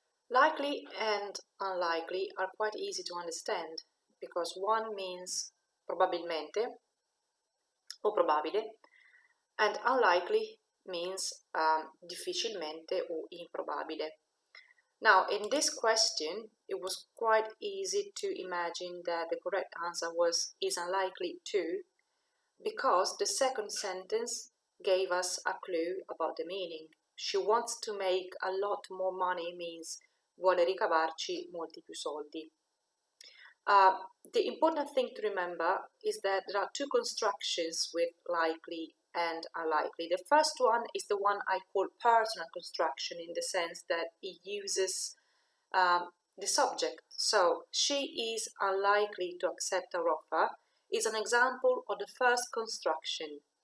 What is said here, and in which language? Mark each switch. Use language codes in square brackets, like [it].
[en] Likely and unlikely are quite easy to understand because one means [it] probabilmente o probabile [en] and unlikely means [it] difficilmente o improbabile. [en] Now, in this question, it was quite easy to imagine that the correct answer is unlikely to, because the second sentence gave us a clue about the meaning. She wants to make a lot more money means [it] vuole ricavarci molti più soldi. [en] The important thing to remember is that there are two constructions with likely and unlikely. The first one is the one I call personal construction in the sense that it uses the subject. So, she is unlikely to accept our offer is an example of the first construction.